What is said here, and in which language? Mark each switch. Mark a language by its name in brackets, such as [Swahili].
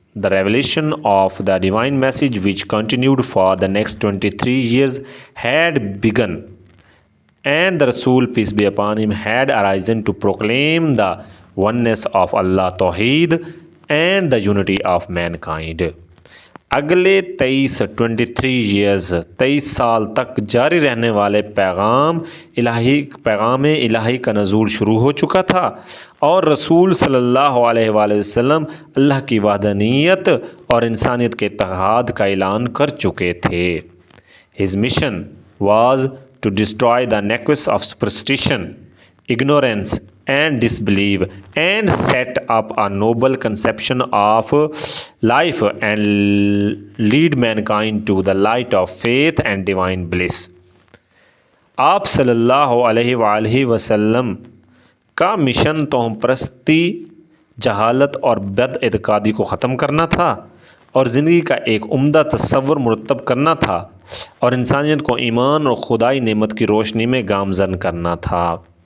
[English] The revelation of the divine message which continued for the next 23 years had begun, and the Rasul, peace be upon him, had arisen to proclaim the oneness of Allah, Tawheed, and the unity of mankind. [Urdu] اگلے 23 سال تک جاری رہنے والے پیغام الہی کا نزول شروع ہو چکا تھا اور رسول صلی اللہ علیہ وآلہ وسلم اللہ کی وحدانیت اور انسانیت کے اتحاد کا اعلان کر چکے تھے. [English] His mission was to destroy the nexus of superstition, ignorance and disbelief and set up a noble conception of life and lead mankind to the light of faith and divine bliss. [Urdu] آپ صلی اللہ علیہ وآلہ وسلم کا mission توہم پرستی، جہالت اور بد اعتقادی کو ختم کرنا تھا اور زندگی کا ایک عمدہ تصور مرتب کرنا تھا اور انسانیت کو ایمان اور خدائی نعمت کی روشنی میں گامزن کرنا تھا.